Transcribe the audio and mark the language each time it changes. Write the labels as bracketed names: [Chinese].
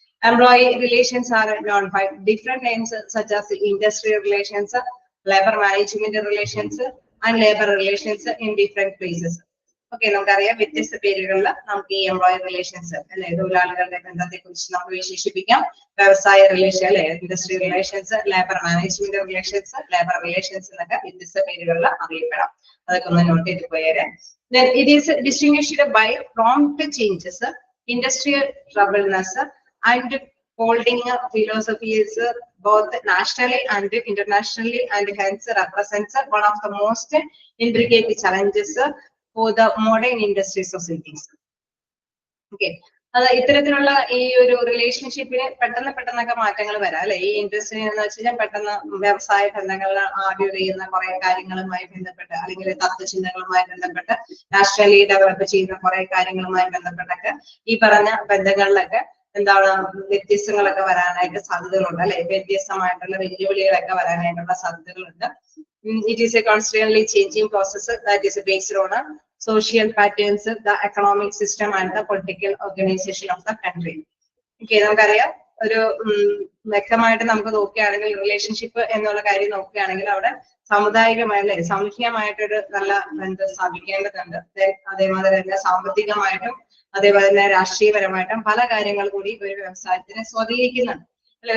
[English] Employee relations are known by different names such as industrial relations, labour management relations and labour relations in different places. [Malayalam] Okay, നമുക്കറിയാം വ്യത്യസ്ത പേരുകളിൽ നമുക്ക് ഈ employee relations അല്ലെ, തൊഴിലാളികളുടെ ബന്ധത്തെ കുറിച്ച് നമുക്ക് വിശേഷിപ്പിക്കാം. വ്യവസായ റിലേഷൻ അല്ലെ, industry relations, labour management relations, labour relations എന്നൊക്കെ വ്യത്യസ്ത പേരുകളിൽ അറിയപ്പെടാം. അതൊക്കെ ഒന്ന് നോട്ട് ചെയ്ത് പോയേരെ. [English] Then it is distinguished by prompt changes, industrial troubleness and holding philosophies both nationally and internationally, and hence represents one of the most intricate challenges for the modern industry societies. [Malayalam] Okay, അത് ഇത്തരത്തിലുള്ള ഈ ഒരു റിലേഷൻഷിപ്പിന് പെട്ടെന്നൊക്കെ മാറ്റങ്ങൾ വരാം അല്ലെ. ഈ industry എന്ന് വെച്ച് കഴിഞ്ഞാൽ പെട്ടെന്ന് വ്യവസായ ബന്ധങ്ങൾ ആർഗ്യൂ ചെയ്യുന്ന കുറെ കാര്യങ്ങളുമായി ബന്ധപ്പെട്ട്, അല്ലെങ്കിൽ തത്വചിന്തകളുമായി ബന്ധപ്പെട്ട്, നാഷണലി ഡെവലപ്പ് ചെയ്യുന്ന കുറെ കാര്യങ്ങളുമായി ബന്ധപ്പെട്ടൊക്കെ ഈ പറഞ്ഞ ബന്ധങ്ങളിലൊക്കെ എന്താണ് വ്യത്യസ്തങ്ങളൊക്കെ വരാനായിട്ട് സാധ്യതകളുണ്ട് അല്ലെ. വ്യത്യസ്തമായിട്ടുള്ള വെല്ലുവിളികളൊക്കെ വരാനായിട്ടുള്ള സാധ്യതകളുണ്ട്. [English] It is a constantly changing process that is based on social patterns, the economic system and the political organization of the country. [Malayalam] Okay, നമുക്കറിയാം ഒരു വ്യക്തമായിട്ട് നമുക്ക് നോക്കുകയാണെങ്കിൽ റിലേഷൻഷിപ്പ് എന്നുള്ള കാര്യം നോക്കുകയാണെങ്കിൽ അവിടെ സാമുദായികമായ അല്ലെ, സാമൂഹികമായിട്ടൊരു നല്ല ബന്ധം സ്ഥാപിക്കേണ്ടതുണ്ട്. അതേമാതിരി തന്നെ സാമ്പത്തികമായിട്ടും അതേപോലെ തന്നെ രാഷ്ട്രീയപരമായിട്ടും പല കാര്യങ്ങൾ കൂടി ഒരു വ്യവസായത്തിനെ സ്വാധീനിക്കുന്നുണ്ട് അല്ലെ.